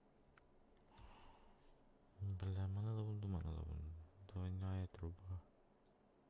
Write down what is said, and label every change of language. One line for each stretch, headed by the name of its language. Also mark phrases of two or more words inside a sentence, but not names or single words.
Russian: Бля,
Turkish: mana da buldu.
Russian: Двойная труба.